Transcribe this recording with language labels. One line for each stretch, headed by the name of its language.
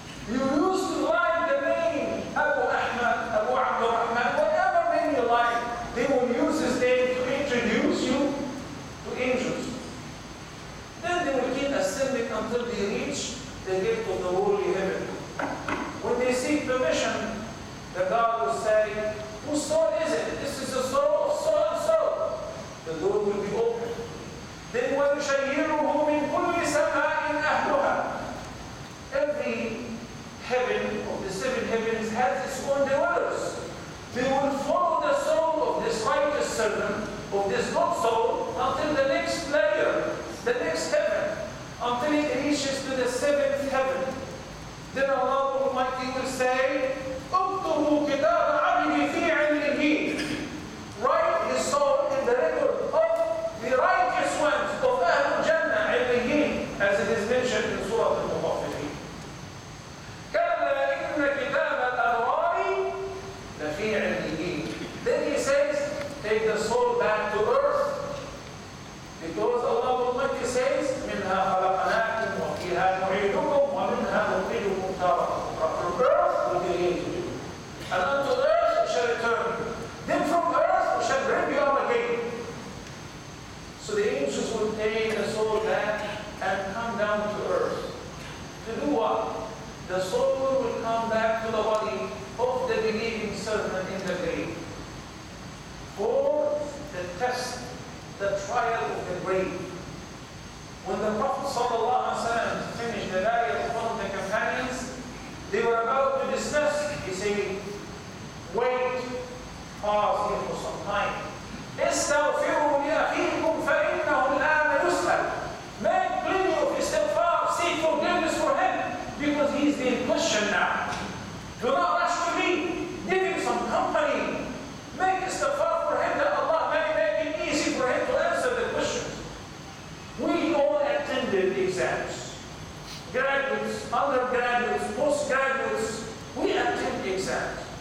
English: You used to like the name Abu Ahmad, Abu Abdurrahman, whatever name you like, they will use his name to introduce you to angels. Then they will keep ascending until they reach the gate of the holy heaven. When they seek permission, the God will say, whose soul is it? This is the soul of so and so. The door will be open. Then
Arabic: وَيُشَيِّرُهُ مِنْ كُلِّ سَمَاءٍ أَهْلُهَا.
English: Every heaven of the seven heavens has its own dwellers. They will follow the soul of this righteous servant, of this good soul, until the next layer, the next heaven, until it reaches to the seventh heaven. Then Allah Almighty will say,
Arabic: اكتبوا كتاب عبدي في عليين.
English: Write his soul in the record of the righteous ones of Ahlul Jannah, عليين, as it is mentioned in Surah Al-Mutaffifin.
Arabic: كلا إن كتاب الأبرار لفي عليين.
English: Then he says, take the soul back to earth, because Allah Almighty says,
Arabic: منها خلقناكم وفيها نعيدكم ومنها نخرجكم تارة أخرى.
English: From earth we created you, and unto earth we shall return you. Then from earth we shall bring you up again. So the angels will take the soul back and come down to earth. To do what? The soul will come back to the body of the believing servant in the grave for the test, the trial of the grave. When the Prophet ﷺ finished the diet of one of the companions, they were about to discuss. He said, wait, pause here for some time.
Arabic: استغفروا لأخيكم فإنه الآن يسأل.
English: Make plenty of istighfar, seek forgiveness for him, because he is being questioned now. Do not rush to me. Give him some company. Make istighfar for him that Allah may make it easy for him to answer the questions. We all attended exams. Graduates, undergraduates, postgraduates, we attend exams.